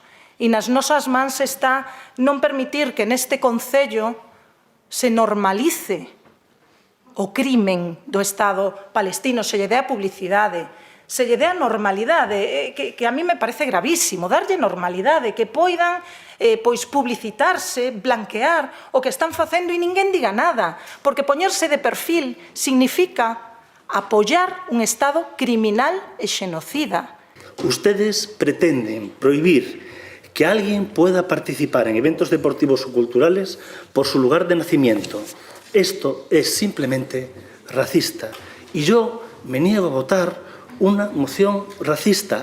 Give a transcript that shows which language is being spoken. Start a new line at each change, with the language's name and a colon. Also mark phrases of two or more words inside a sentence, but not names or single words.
Galician: E nas nosas mans está non permitir que neste Concello se normalice o crimen do Estado palestino, se lle dea publicidade, se lle dea normalidade, que
Spanish: a mí me parece
Galician: gravísimo, darlle normalidade, que poidan publicitarse, blanquear o que están facendo e ninguén diga nada, porque poñerse de perfil significa apoyar un Estado criminal e xenocida.
Spanish: Ustedes pretenden prohibir que alguien pueda participar en eventos deportivos o culturales por su lugar de nacimiento. Esto es simplemente racista. Y yo me niego a votar una moción racista.